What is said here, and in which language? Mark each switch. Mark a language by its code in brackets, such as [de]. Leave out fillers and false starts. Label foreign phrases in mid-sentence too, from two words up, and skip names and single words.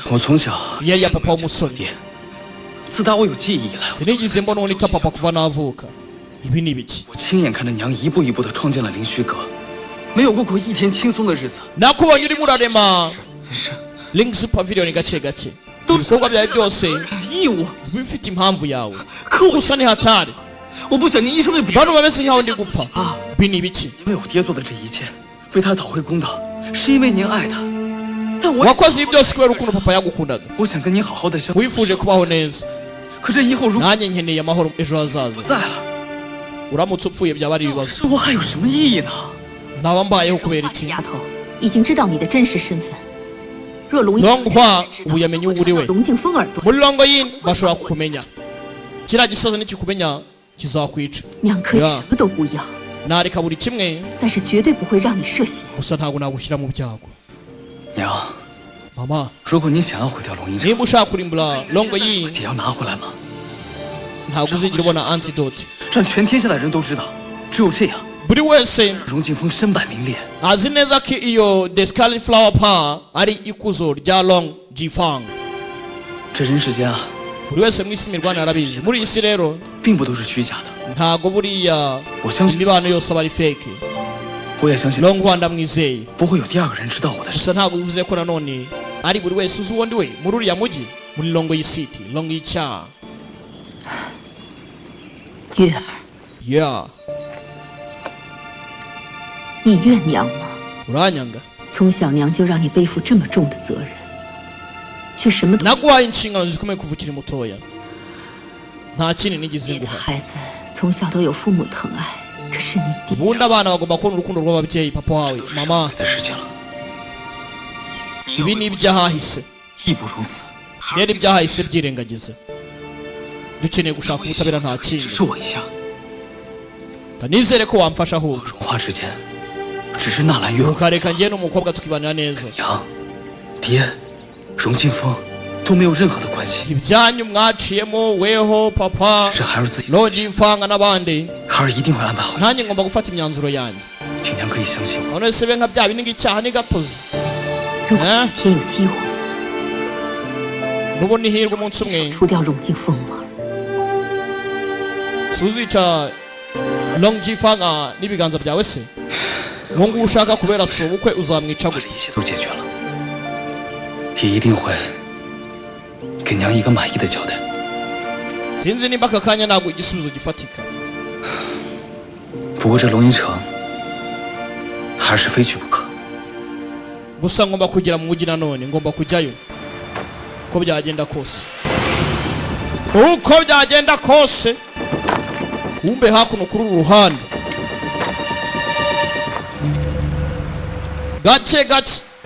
[zh] 我从小 [rw] yari ya papa w'umusore. [zh] 自打我有记忆以来， [rw] Sinigeze mbona uwo nita papa kuva navuka. Ibi ni ibiki? [zh] 我亲眼看着娘一步一步地创建了灵虚阁，没有过过一天轻松的日子。 [rw] Nakubonye urimo urarema Links Pavilion gake gake. Ibikorwa byawe byose [zh] 义务， [rw] bifite impamvu yawe. [zh] 可我 [rw] Gusa ni hatari. [zh] 我不想您一生为别 [rw] Bantu [zh] 人。 [rw] bameze nkaho ndi gupfa. Ibi ni ibiki? [zh] 因为我爹做的这一切，为他讨回公道，是因为您爱他。但我也 [rw] Wakoze ibi byose kubera ukuntu papa yagukundaga. [zh] 我想跟您好好的相处。 [rw] Wifuje kubaho neza. [zh] 可这以后如果 [rw] Nanjye nkeneye amahoro ejo [zh] 不 [rw] hazaza. [zh] 在了， [rw] Uramutse upfuye byaba ari ibibazo. [zh] 生活还有什么意义呢？ [rw] Naba mbayeho kubera iki? [zh] 丫头已经知道你的真实身份。若龙 [rw] Longhua ubu yamenye uwo uri we. [zh] 龙敬风耳朵， [rw] Muri Longoyin bashobora kukumenya. Kiriya gisaza nikikumenya kizakwica. [zh] 娘可以 [en] Yeah. [zh] 什么都不要， [rw] Nareka buri kimwe [zh] 但是绝对不会让你涉险。 [rw] gusa ntabwo nagushyira mu byago. [zh] 娘， [rw] Mama, [zh] 如果您想要毁掉龙吟城， [rw] niba ushaka kurimbura Longoyin [zh] 把解药拿回来吗？ [rw] ntabwo uzigera ubona antidote. [zh] 让全天下的人都知道，只有这样， [rw] Buri wese [zh] 荣敬风身败名裂。 [rw] azi neza ko iyo The Scarlet Flower Pan ari ikuzo rya Long Jifang. [zh] 这人世间啊， [rw] Buri wese mu isi mirwana arabizi. Muri iyi si rero [zh] 并不都是虚假的。 [rw] ntabwo buriya [zh] 我相信， [rw] imibano yose aba ari fake. [zh] 我也相信， [rw] Longhua ndamwizeye. [zh] 不会有第二个人知道我的事。 [rw] Gusa ntabwo bivuze ko nanone ari buri wese uzi uwo ndi we muri uriya mujyi muri Longoyi City, Longoyi Cha. [zh] 月儿， [en] Yeah, [zh] 你怨娘吗？ [rw] uranyanga. [zh] 从小娘就让你背负这么重的责任，却什么都。 [rw] Naguhaye inshingano zikomeye kuva ukiri mutoya. Nta kindi nigeze [zh] 你的 [rw] nguha. [zh] 孩子从小都有父母疼爱，可是你爹 [rw] Ubundi abana bagomba kubona urukundo rw'ababyeyi papa wawe, mama. [zh] 的事情了， [rw] Ibi ni ibyahahise. [zh] 义不容辞。 [rw] Rero ibyahahise byirengagize. Dukeneye gushaka ubutabera nta [zh] 指 [rw] kindi. [zh] 示我一下， [rw] Nizere ko wamfasha ahubwo. [zh] 荣华之间，只是纳兰月儿、 [rw] Ukareka njye n'umukobwa tukibanira neza. [zh] 娘、爹、荣敬风都没有任何的关系， [rw] Ibyanyu mwaciyemo weho papa [zh] 只是孩儿自己。 [rw] Long Jifang n'abandi. [zh] 孩儿一定会安排好一 [rw] Nanjye [zh] 切， [rw] ngomba gufata imyanzuro yanjye. [zh] 请娘可以相信我。 [rw] None se be nka bya bindi ng'icyaha ni gatozi. [zh] 如果哪天有机会 [rw] Nubona ihirwe umunsi umwe [zh] 除掉荣敬风吗？ [rw] suzica Long Jifang n'ibiganza byawe se. Uwo nguwo ushaka kubera si ubukwe uzamwica [zh] 把 [rw] gute? [zh] 这一切都解决了，也一定会给娘一个满意的交代。 [rw] Sinzi nimba aka kanya ntabwo igisubizo gifatika. [zh] 不过这龙吟城还是非去不可。 [rw] Gusa ngomba kugera mu mujyi nanone, ngomba kujyayo. Uko byagenda kose. Uko byagenda kose. Kumbe hakuno kuri uru ruhande. Gake gake.